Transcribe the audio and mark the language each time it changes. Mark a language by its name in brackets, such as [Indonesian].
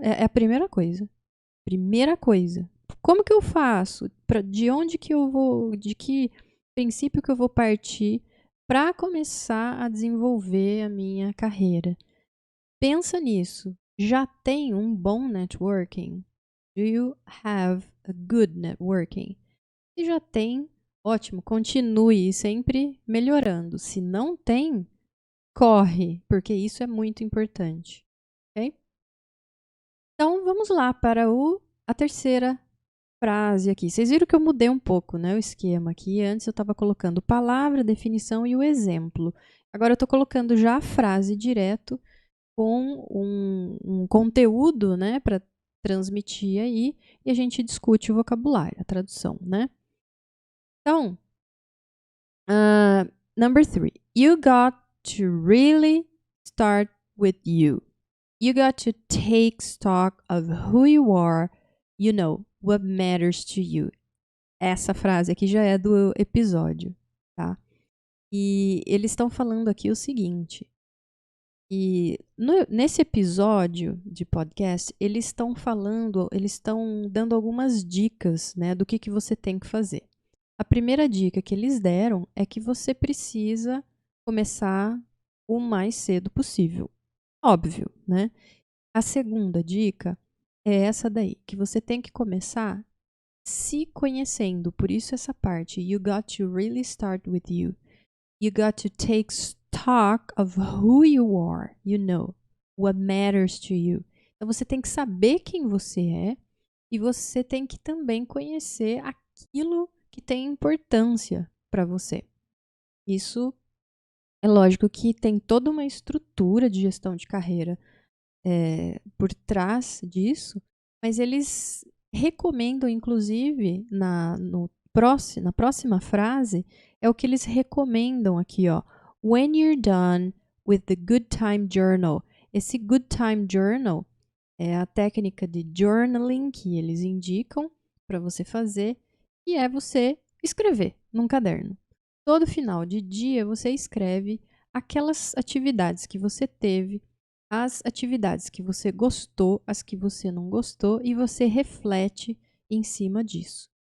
[Portuguese] É a primeira coisa. Primeira coisa. Como que eu faço? De onde que eu vou... De que princípio que eu vou partir para começar a desenvolver a minha carreira? Pensa nisso. Já tem um bom networking? [English] Do you have a good networking? [Portuguese] Se já tem, ótimo, continue sempre melhorando. Se não tem, corre, porque isso é muito importante. Ok? Então, vamos lá para a terceira frase aqui. Vocês viram que eu mudei um pouco, né, o esquema aqui. Antes eu estava colocando palavra, definição e o exemplo. Agora eu estou colocando já a frase direto com um conteúdo, né, para transmitir aí, e a gente discute o vocabulário, a tradução, né? Então, [English] number 3. You got to really start with you. You got to take stock of who you are, you know, what matters to you. [Portuguese] Essa frase aqui já é do episódio, tá? E eles estão falando aqui o seguinte, e nesse episódio de podcast, eles estão dando algumas dicas, né, do que você tem que fazer. A primeira dica que eles deram é que você precisa começar o mais cedo possível. Óbvio, né? A segunda dica é essa daí, que você tem que começar se conhecendo. Por isso essa parte, [English] you got to really start with you. You got to take stock of who you are, you know. what matters to you. [Portuguese] Então você tem que saber quem você é e você tem que também conhecer aquilo que tem importância para você. Isso é lógico que tem toda uma estrutura de gestão de carreira por trás disso, mas eles recomendam, inclusive, na próxima frase, é o que eles recomendam aqui, ó. [English] When you're done with the Good Time Journal. [Portuguese] Esse Good Time Journal é a técnica de journaling que eles indicam para você fazer, e é você escrever num caderno. Todo final de dia você escreve aquelas atividades que você teve, as atividades que você gostou, as que você não gostou, e você reflete em cima disso.